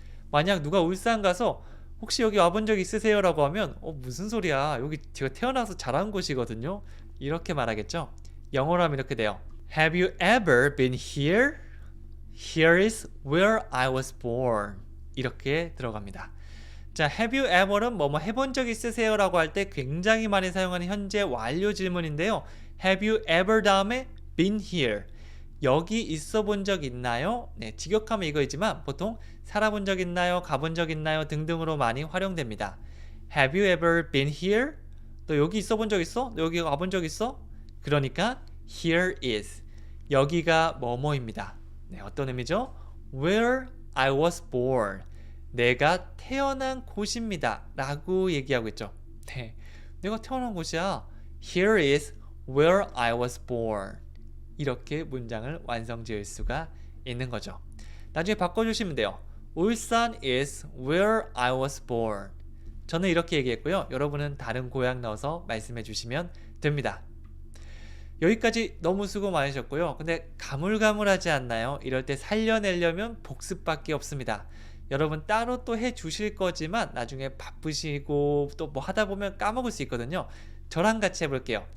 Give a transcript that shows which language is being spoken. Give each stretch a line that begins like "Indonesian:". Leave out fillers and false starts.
Korean: 만약 누가 울산 가서 혹시 여기 와본 적 있으세요? 라고 하면 무슨 소리야, 여기 제가 태어나서 자란 곳이거든요. 이렇게 말하겠죠. 영어로 하면 이렇게 돼요.
English: Have you ever been here? Here is where I was born.
Korean: 이렇게 들어갑니다. 자, have you ever은 뭐뭐 해본 적 있으세요? 라고 할 때 굉장히 많이 사용하는 현재 완료 질문인데요. Have you ever 다음에 been here. 여기 있어 본 적 있나요? 네, 직역하면 이거이지만 보통 살아본 적 있나요? 가본 적 있나요? 등등으로 많이 활용됩니다.
English: Have you ever been here?
Korean: 너 여기 있어 본 적 있어? 너 여기 가본 적 있어? 그러니까 here is. 여기가 뭐뭐입니다. 네, 어떤 의미죠?
English: Where I was born.
Korean: 내가 태어난 곳입니다. 라고 얘기하고 있죠. 네, 내가 태어난 곳이야.
English: Here is where I was born.
Korean: 이렇게 문장을 완성 지을 수가 있는 거죠. 나중에 바꿔주시면 돼요.
English: 울산 is where I was born.
Korean: 저는 이렇게 얘기했고요. 여러분은 다른 고향 넣어서 말씀해 주시면 됩니다. 여기까지 너무 수고 많으셨고요. 근데 가물가물하지 않나요? 이럴 때 살려내려면 복습밖에 없습니다. 여러분 따로 또 해 주실 거지만 나중에 바쁘시고 또 뭐 하다 보면 까먹을 수 있거든요. 저랑 같이 해볼게요.